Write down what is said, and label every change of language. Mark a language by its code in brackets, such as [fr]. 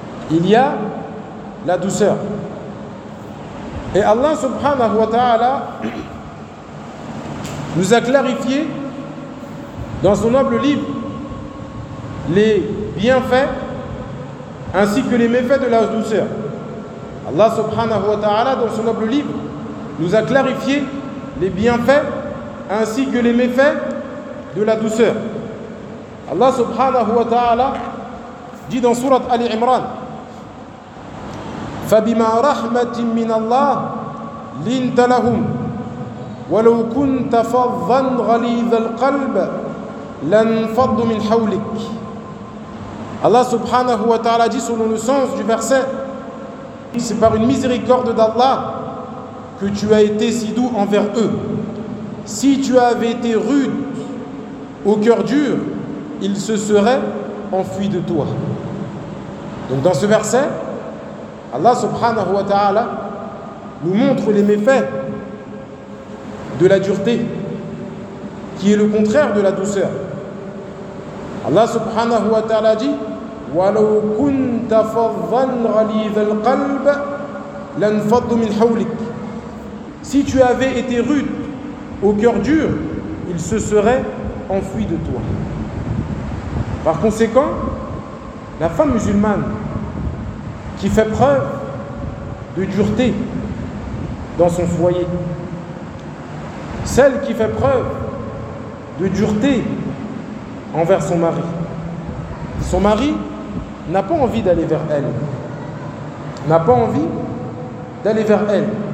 [fr] il y a la douceur. Et Allah subhanahu wa ta'ala nous a clarifié dans son noble livre les bienfaits ainsi que les méfaits de la douceur. Allah subhanahu wa ta'ala dans son noble livre nous a clarifié les bienfaits ainsi que les méfaits de la douceur. Allah subhanahu wa ta'ala dit dans surat Ali Imran: [ar] فَبِمَا رَحْمَةٍ مِّنَ اللَّهِ لِنْتَ لَهُمْ وَلَوْ كُنْتَ فَظًّا غَلِيظَ الْقَلْبَ لَنْفَضُّ مِنْ حَوْلِكَ. [fr] Allah subhanahu wa ta'ala dit selon le sens du verset: c'est par une miséricorde d'Allah que tu as été si doux envers eux. Si tu avais été rude, au cœur dur, ils se seraient enfuis de toi. Donc dans ce verset, Allah subhanahu wa ta'ala nous montre les méfaits de la dureté, qui est le contraire de la douceur. Allah subhanahu wa ta'ala dit: [ar] وَلَوْ كُنْتَ فَظًّا غَلِيظَ الْقَلْبَ لَنْفَضُّ مِنْ حَوْلِكَ. [fr] Si tu avais été rude, au cœur dur, ils se seraient enfuis de toi. Par conséquent, la femme musulmane qui fait preuve de dureté dans son foyer, celle qui fait preuve de dureté envers son mari n'a pas envie d'aller vers elle, n'a pas envie d'aller vers elle.